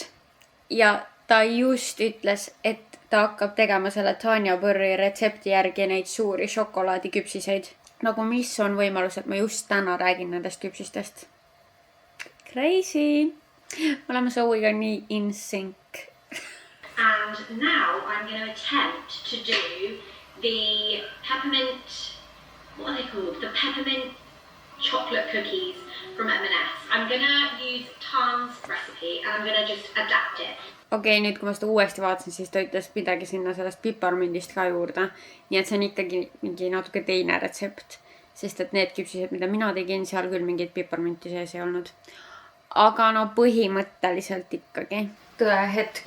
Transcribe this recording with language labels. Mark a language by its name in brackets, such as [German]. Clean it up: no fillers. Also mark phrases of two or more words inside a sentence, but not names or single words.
[Estonian] Ja ta just ütles, et ta hakkab tegema selle Tanja Põrri retsepti järgi neid suuri šokolaadiküpsiseid. Mis on võimalus, et ma just täna räägin nendest küpsistest. Crazy! Oleme Zoe'ga nii [English] in sync. And now I'm going to attempt to do the peppermint... What are they called? The peppermint chocolate cookies from M&S. I'm gonna use Tom's recipe and I'm gonna just adapt it. [Estonian] Okei, nüüd kui ma seda uuesti vaatasin, siis ta ütles midagi sinna sellest piparmündist ka juurde. Nii et see on ikkagi mingi natuke teine retsept. Sest et need küpsised, mida mina tegin, seal küll mingid piparmünti sees ei olnud. Aga põhimõtteliselt ikkagi. Tõe hetk.